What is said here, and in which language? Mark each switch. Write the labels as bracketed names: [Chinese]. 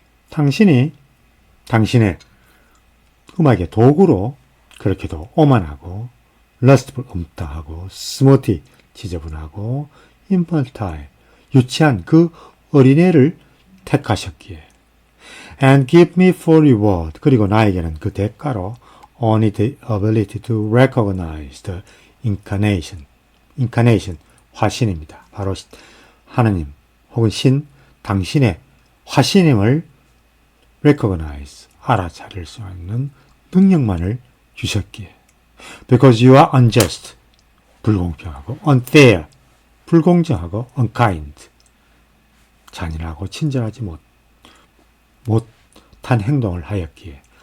[Korean] 당신이 당신의 음악의 도구로 그렇게도 오만하고 lustful, 음탕하고 smutty, 지저분하고 infantile, 유치한 그 어린애를 택하셨기에. [English] And give me for reward. [Korean] 그리고 나에게는 그 대가로 [English] only the ability to recognize the incarnation. [Korean] incarnation, 화신입니다. 바로 하느님 혹은 신, 당신의 화신임을 [English] recognize, [Korean] 알아차릴 수 있는 능력만을 주셨기에. [English] Because you are unjust, [Korean] 불공평하고, unfair, 불공정하고, unkind, 잔인하고 친절하지 못한 행동을 하였기에.